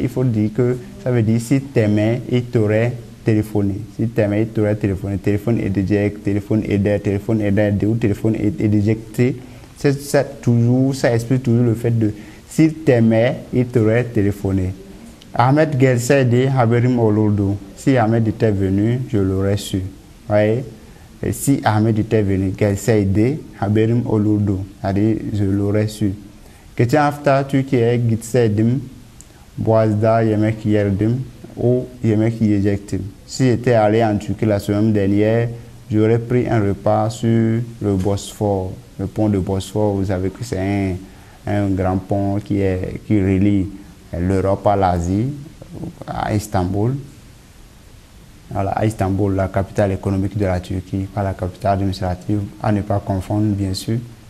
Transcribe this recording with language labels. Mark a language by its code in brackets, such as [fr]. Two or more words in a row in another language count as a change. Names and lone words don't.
[fr] Il faut dire que ça veut dire si t'aimais, il t'aurait téléphoné. Si t'aimais, il t'aurait téléphoné. [tr] Téléphone edecek, téléphone ederdi [fr] ou [tr] téléphone edecekti. [fr] Ça explique toujours le fait de s'il t'aimait, il t'aurait téléphoné. [tr] Ahmed gelseydi haberim olurdu. [fr] Si Ahmed était venu, je l'aurais su. Voyez? Et si Ahmed était venu, [tr] gelseydi haberim olurdu. [fr] C'est-à-dire, je l'aurais su. [tr] Geçen hafta Türkiye'ye gitseydim, Boğaz'da yemek yerdim ou yemek yiyecektim. [fr] Si j'étais allé en Turquie la semaine dernière, j'aurais pris un repas sur le Bosphore. Le pont de Bosphore, vous savez que c'est un grand pont qui relie l'Europe à l'Asie, à Istanbul. Voilà, à Istanbul, la capitale économique de la Turquie, pas la capitale administrative, à ne pas confondre, bien sûr.